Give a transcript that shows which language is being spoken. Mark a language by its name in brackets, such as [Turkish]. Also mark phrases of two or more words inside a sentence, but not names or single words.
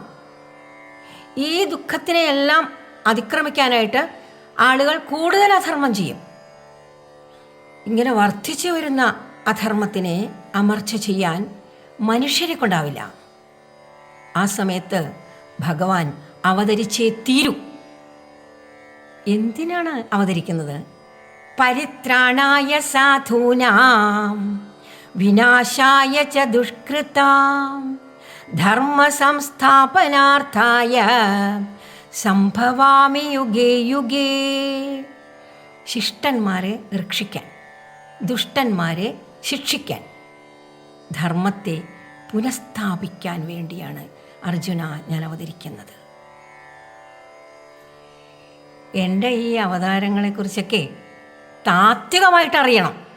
[Malayalam] ഈ ദുഃഖത്തിനെയെല്ലാം അതിക്രമിക്കാനായിട്ട് ആളുകൾ കൂടുതൽ അധർമ്മം ചെയ്യും. ഇങ്ങനെ വർദ്ധിച്ചു വരുന്ന അധർമ്മത്തിനെ അമർച്ച ചെയ്യാൻ മനുഷ്യരെ കൊണ്ടാവില്ല. ആ സമയത്ത് ഭഗവാൻ അവതരിച്ചേ തീരൂ. എന്തിനാണ് അവതരിക്കുന്നത്? [Sanskrit] പരിത്രാണായ സാധൂനാം വിനാശായ ച ദുഷ്കൃതാം ധർമ്മ സംസ്ഥാപനാർത്ഥായ സംഭവാമി യുഗേ യുഗേ. [Malayalam] ശിഷ്ടന്മാരെ രക്ഷിക്കാൻ, ദുഷ്ടന്മാരെ ശിക്ഷിക്കാൻ, ധർമ്മത്തെ പുനഃസ്ഥാപിക്കാൻ വേണ്ടിയാണ് അർജുന ഞാൻ അവതരിക്കുന്നത്. എൻ്റെ ഈ അവതാരങ്ങളെക്കുറിച്ചൊക്കെ താത്വികമായിട്ട് അറിയണം.